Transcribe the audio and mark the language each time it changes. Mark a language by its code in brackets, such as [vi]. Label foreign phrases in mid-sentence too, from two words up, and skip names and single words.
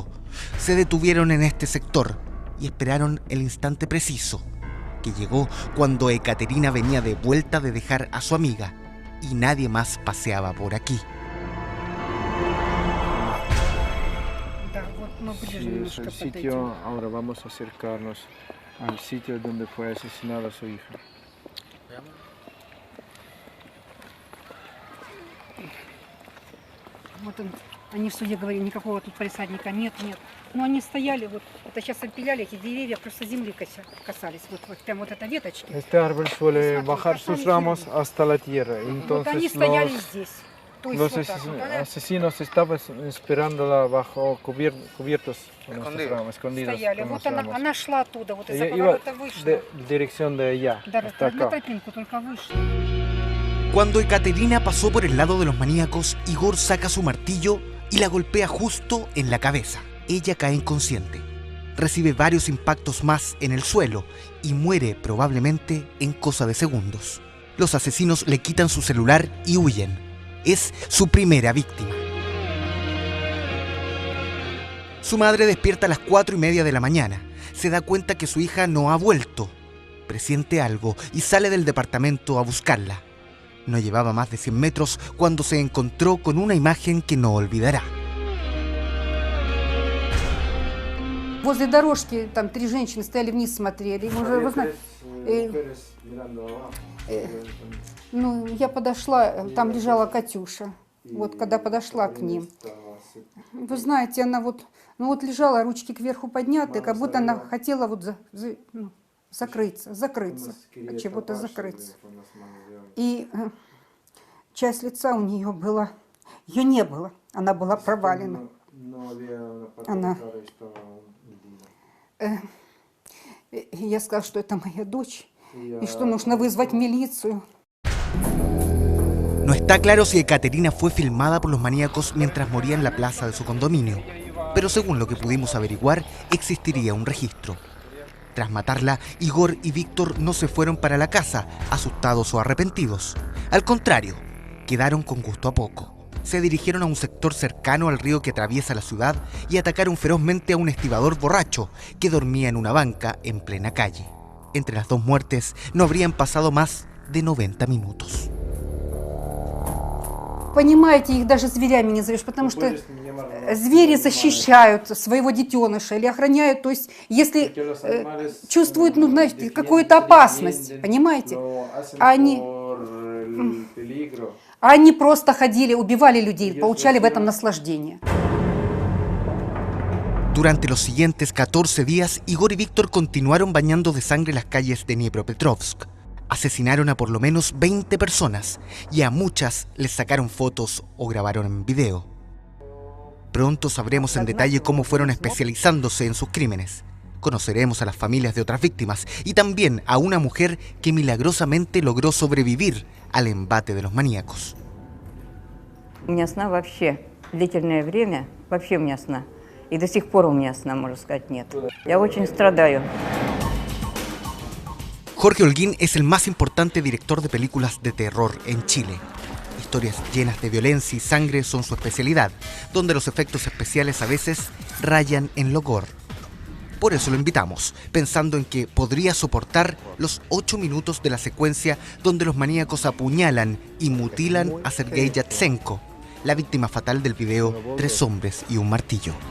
[es] Se detuvieron en este sector y esperaron el instante preciso, que llegó cuando Ekaterina venía de vuelta de dejar a su amiga y nadie más paseaba por aquí. Sí, es el sitio, ahora vamos a acercarnos al sitio donde fue asesinada su hija. [ru] Вот он, они в суде говорили, никакого тут полисадника нет. Но они стояли, вот это сейчас опиляли, эти деревья просто земли касались, вот прям вот эта веточки. [es] Este árbol suele bajar sus ramos hasta la tierra, entonces [ru] вот они стояли здесь. [es] Los asesinos estaban esperándola bajo cubiertos con estas ramas, escondidos. [ru] Стояли, вот она шла оттуда, вот из-за [es] Ella [ru] поворота вышла. [es] En dirección de allá, hasta [ru] на [es] acá. [ru] тропинку только вышла. [es] Cuando Ekaterina pasó por el lado de los maníacos, Igor saca su martillo y la golpea justo en la cabeza. Ella cae inconsciente. Recibe varios impactos más en el suelo y muere probablemente en cosa de segundos. Los asesinos le quitan su celular y huyen. Es su primera víctima. Su madre despierta a las 4:30 de la mañana. Se da cuenta que su hija no ha vuelto. Presiente algo y sale del departamento a buscarla. No llevaba más de 100 metros cuando se encontró con una imagen que no olvidará. [ru] Возле дорожки там 3 женщины стояли вниз, смотрели. Вы знаете, ну, я подошла, там лежала Катюша. Вот когда подошла к ним. Вы знаете, она вот, ну вот лежала, ручки кверху подняты, как будто она хотела вот закрыться, от чего-то закрыться. И часть лица у нее была, ее не было, она была провалена. Она... Я сказала, что это моя дочь, y что нужно вызвать милицию. [es] No está claro si Ekaterina fue filmada por los maníacos mientras moría en la plaza de su condominio, pero según lo que pudimos averiguar, existiría un registro. Tras matarla, Igor y Víctor no se fueron para la casa, asustados o arrepentidos. Al contrario, quedaron con gusto a poco. Se dirigieron a un sector cercano al río que atraviesa la ciudad y atacaron ferozmente a un estibador borracho que dormía en una banca en plena calle. Entre las dos muertes no habrían pasado más de 90 minutos. [ru] Понимаете, их даже зверями не зовешь, потому что звери защищают своего детеныша или охраняют, то есть если чувствуют, ну, знаете, какую-то опасность, понимаете, они просто ходили, убивали людей, получали в этом наслаждение. [es] Durante los siguientes 14 días, Igor y Víctor continuaron bañando de sangre las calles de Dnipropetrovsk. Asesinaron a por lo menos 20 personas y a muchas les sacaron fotos o grabaron en video. Pronto sabremos en detalle cómo fueron especializándose en sus crímenes. Conoceremos a las familias de otras víctimas y también a una mujer que milagrosamente logró sobrevivir al embate de los maníacos. [ru] У меня сна вообще длительное время, вообще у меня сна. И до сих пор у меня сна, можно сказать, нет. Я очень страдаю. [es] Jorge Holguín es el más importante director de películas de terror en Chile. Historias llenas de violencia y sangre son su especialidad, donde los efectos especiales a veces rayan en lo gore. Por eso lo invitamos, pensando en que podría soportar los 8 minutos de la secuencia donde los maníacos apuñalan y mutilan a Sergei Yatsenko, la víctima fatal del video 3 hombres y un martillo.